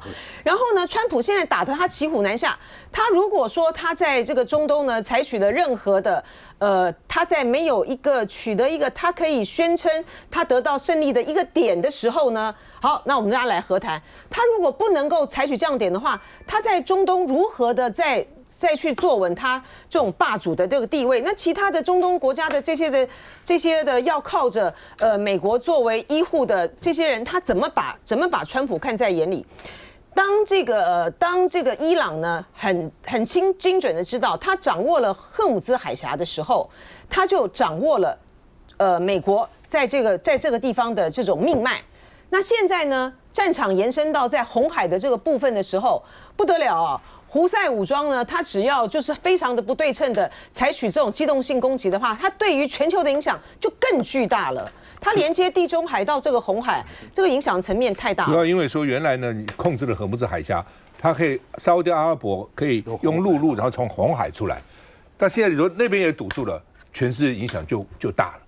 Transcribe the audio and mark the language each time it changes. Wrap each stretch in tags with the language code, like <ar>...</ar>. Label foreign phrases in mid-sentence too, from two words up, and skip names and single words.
<zh>然後呢，川普現在打得他騎虎難下，他如果說他在這個中東呢採取了任何的他在沒有取得一個他可以宣稱他得到勝利的一個點的時候呢，好，那我們大家來和談。他如果不能夠採取這樣點的話，他在中東如何的再去坐穩他這種霸主的這個地位？那其他的中東國家的這些的要靠着美國作為醫護的這些人，他怎麼把川普看在眼裡？當這個伊朗呢很精準的知道他掌握了荷姆茲海峽的時候，他就掌握了美國在這個地方的這種命脈。那現在呢，戰場延伸到在紅海的這個部分的時候，不得了啊！胡塞武裝呢，它只要就是非常的不對稱的採取這種機動性攻擊的話，它對於全球的影響就更巨大了。它連接地中海到這個紅海，這個影響層面太大了。主要因為說原來呢，你控制了荷姆茲海峽，它可以沙烏地阿拉伯可以用陸路，然後從紅海出來。但現在你說那邊也堵住了，全世界影響就大了。</zh>